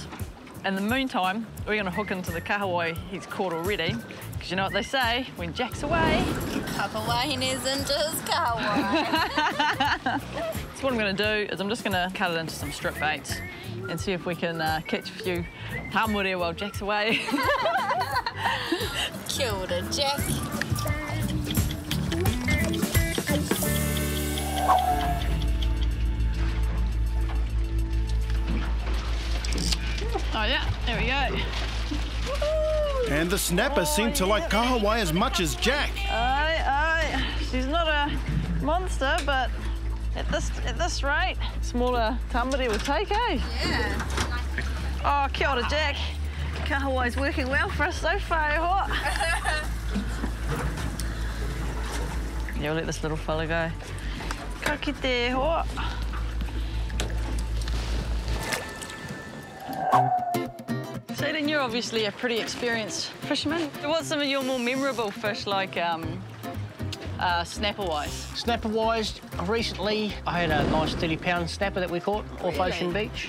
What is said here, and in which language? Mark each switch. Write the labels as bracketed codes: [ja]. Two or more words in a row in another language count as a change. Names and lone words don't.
[en] In the meantime, we're going to hook into the kahawai he's caught already. Because you know what they say, when Jack's away... Papawahine's into his kahawai. So what I'm going to do is I'm just going to cut it into some strip baits and see if we can catch a few hamure while Jack's away. [mi] Kia ora, Jack. [en] Oh yeah, there we go. And the snapper seemed to like kahawai as much as Jack. Aye. She's not a monster, but At this rate, smaller tambari will take, eh? Yeah. [mi] Oh, kia ora, Jack. [en] Kahawai's working well for us so far, eh, what? Yeah, we'll let this little fella go. [mi] Ka kite, [en] what? So then you're obviously a pretty experienced fisherman. What's some of your more memorable fish, like snapper-wise? Snapper-wise, recently I had a nice 30-pound snapper that we caught off Ocean Beach.